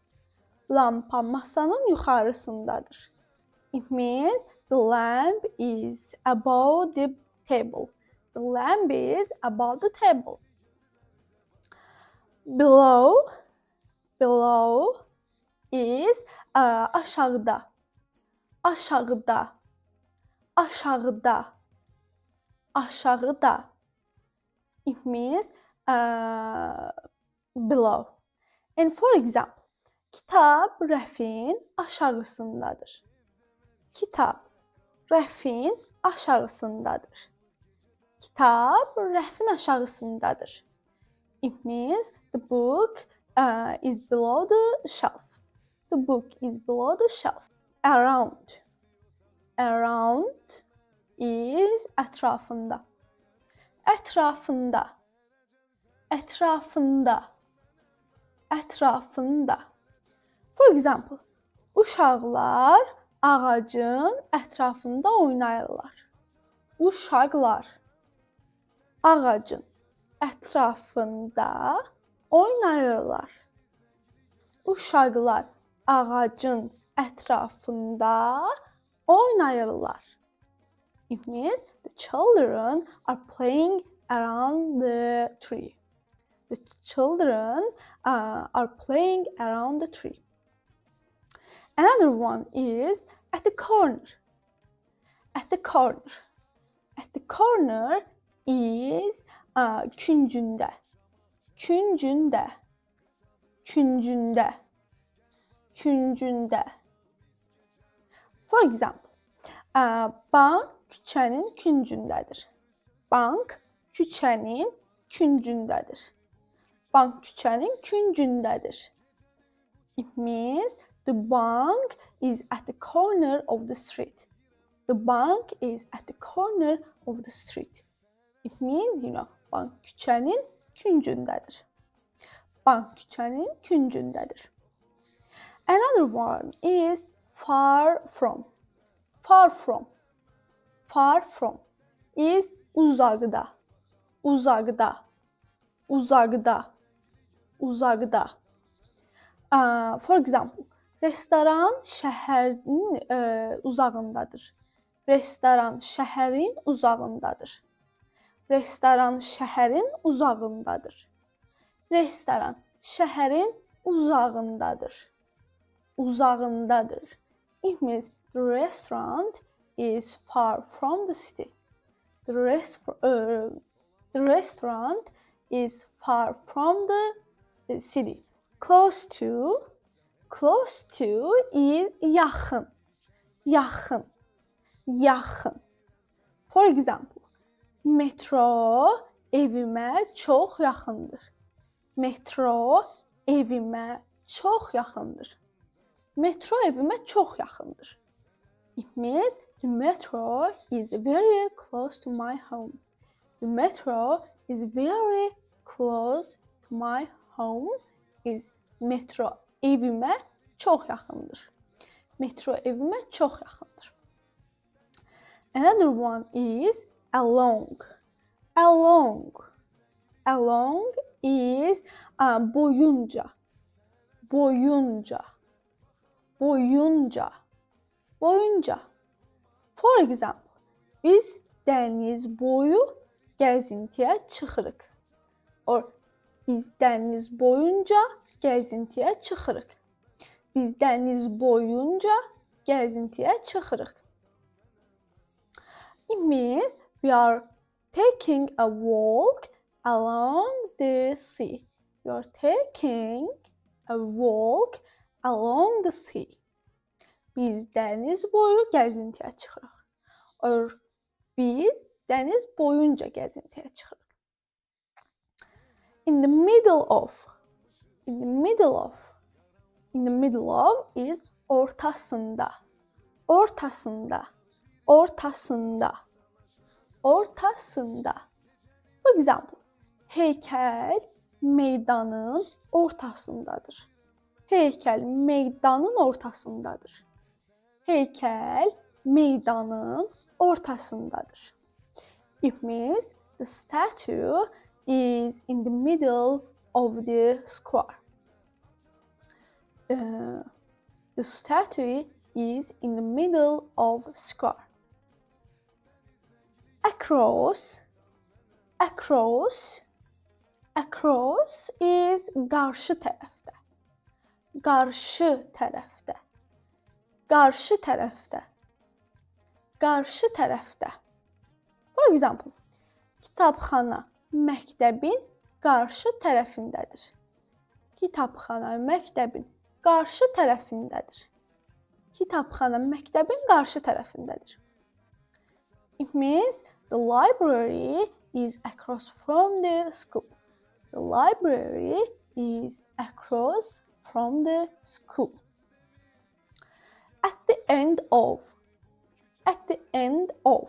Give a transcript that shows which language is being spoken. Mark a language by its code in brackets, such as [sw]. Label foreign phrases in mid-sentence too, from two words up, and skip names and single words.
[az] Lampa masanın yuxarısındadır. [en] It means the lamp is above the table. The lamp is above the table. Below. Below is aşağıda. [az] Aşağıda. Aşağıda. Aşağıda. [en] It means below. And for example, [az] kitap rəfin aşağısındadır. Kitap rəfin aşağısındadır. Kitap rəfin aşağısındadır. [en] It means the book is below the shelf. The book is below the shelf. Around. Around is ətrafında. [az] Ətrafında. Ətrafında. Ətrafında. [en] For example, [az] uşaqlar ağacın ətrafında oynayırlar. Uşaqlar ağacın ətrafında oynayırlar. Uşaqlar ağacın ətrafında oynayırlar. [en] It means the children are playing around the tree. The children are playing around the tree. Another one is at the corner. At the corner. At the corner is küncündə. [az] Küncündə. Küncündə. Küncündə. [en] For example, [az] bank küçənin küncündədir. Bank küçənin küncündədir. Bank küçənin küncündədir. [en] It means the bank is at the corner of the street. The bank is at the corner of the street. It means, bank küçənin küncündədir. Bank küçənin küncündədir. Another one is far from. Far from. Far from is uzaqda. [az] Uzaqda. Uzaqda. Uzaqda. [en] For example, [az] restoran şəhərin uzağındadır. Restoran şəhərin uzağındadır. Restoran şəhərin uzağındadır. Restoran şəhərin uzağındadır. Uzağındadır. [en] It means the restaurant is far from the city. The restaurant is far from the city. Close to is yaxın. [az] Yaxın. Yaxın. [en] For example, [az] metro evimə çox yaxındır. Metro evimə çox yaxındır. Metro evimə çox yaxındır. [en] It means the metro is very close to my home. The metro is very close to my home. [az] Is metro evimə çox yaxındır. Metro evimə çox yaxındır. [en] Another one is along. Along. Along is boyunca. [az] Boyunca. Boyunca. Boyunca. [en] For example, [az] biz dəniz boyu gəzintiyə çıxırıq. Or biz dəniz boyunca gəzintiyə çıxırıq. Biz dəniz boyunca gəzintiyə çıxırıq. [en] It means we are taking a walk along the sea. We are taking a walk along the sea. [az] Biz dəniz boyu gəzintiyə çıxırıq. Or biz dəniz boyunca gəzintiyə çıxırıq. [en] In the middle of. In the middle of. In the middle of is ortasında. [az] Ortasında. Ortasında. Ortasında. [en] For example, [az] heykəl meydanın ortasındadır. Heykəl meydanın ortasındadır. Heykəl meydanın ortasındadır. [en] It means the statue is in the middle of the square. The statue is in the middle of the square. Across. Across. Across is [az] qarşı tərəfdə. Qarşı tərəfdə. Qarşı tərəfdə. Qarşı tərəfdə. [en] For example, [az] kitabxana məktəbin qarşı tərəfindədir. Kitabxana məktəbin qarşı tərəfindədir. Kitabxana məktəbin qarşı tərəfindədir. [en] It means the library is across from the school. The library is across from the school. At the end of. At the end of.